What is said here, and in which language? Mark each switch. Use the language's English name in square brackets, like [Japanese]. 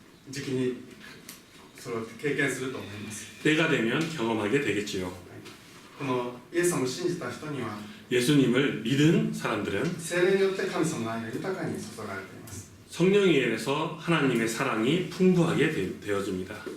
[Japanese] 時期にそれを経験すると思います。 [Korean] 때가 되면 경험하게 되겠지요. [Japanese] このイエス様を信じた人には [Korean] 예수님을 믿은 사람들은 [Japanese] 聖霊によって神様の愛が豊かに注がれています。 [Korean] 성령에 의해서 하나님의 사랑이 풍부하게 되어집니다.